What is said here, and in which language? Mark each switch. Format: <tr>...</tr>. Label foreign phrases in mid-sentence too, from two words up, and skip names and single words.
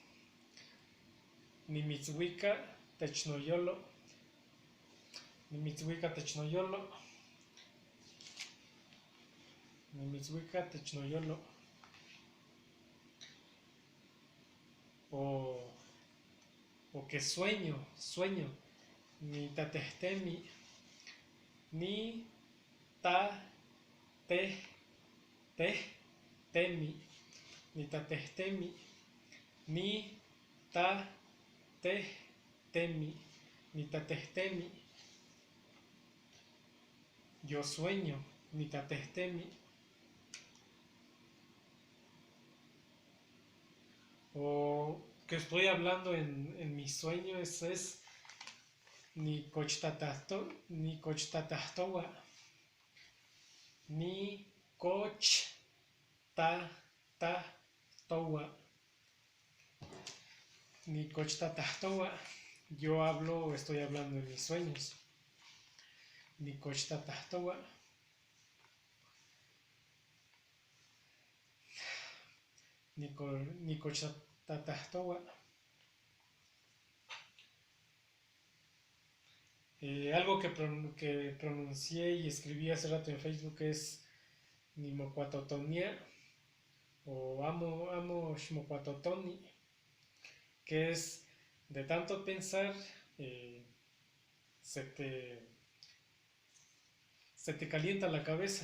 <nah>Nimitzwika Tech no Yolo. Nimitzwika Tech no Yolo. Nimitzwika Tech no Yolo.</nah> <es>O que sueño,</es> <nah>ni tatehtemi, ni ta te temi, ni tatehtemi, ni ta te temi, ni tatehtemi.</nah> <es>Yo sueño,</es> <nah>ni tatehtemi.</nah> <es>O que estoy hablando en mi sueño, eso es</es> <nah>ni cochtatahtoa, ni cochtatahtoa, ni cochtatahtoa.</nah> <es>Yo hablo, estoy hablando en mis sueños.</es> <nah>Ni cochtatahtoa. Ni cochtatahtoa.</nah> <es>Algo que pronuncié y escribí hace rato en Facebook es Nimocuatotonía o</es> <nah>amo Shmocuatotoni,</nah> <es>que es de tanto pensar se te calienta la cabeza.</es>